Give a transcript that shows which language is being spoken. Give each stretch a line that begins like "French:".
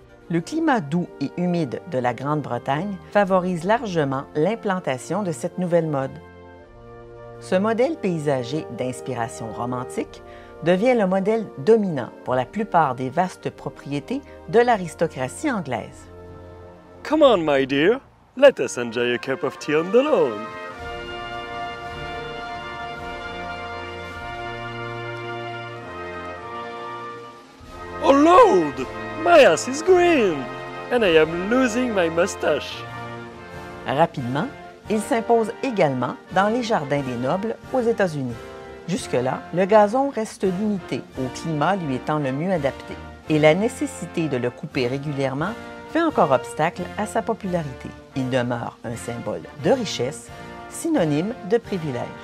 French: Le climat doux et humide de la Grande-Bretagne favorise largement l'implantation de cette nouvelle mode. Ce modèle paysager d'inspiration romantique devient le modèle dominant pour la plupart des vastes propriétés de l'aristocratie anglaise.
English: Come on, my dear, let us enjoy a cup of tea on the lawn. Oh Lord, my ass is green, and I am losing my mustache.
French: Rapidement, il s'impose également dans les jardins des nobles aux États-Unis. Jusque-là, le gazon reste limité au climat lui étant le mieux adapté, et la nécessité de le couper régulièrement fait encore obstacle à sa popularité. Il demeure un symbole de richesse, synonyme de privilège.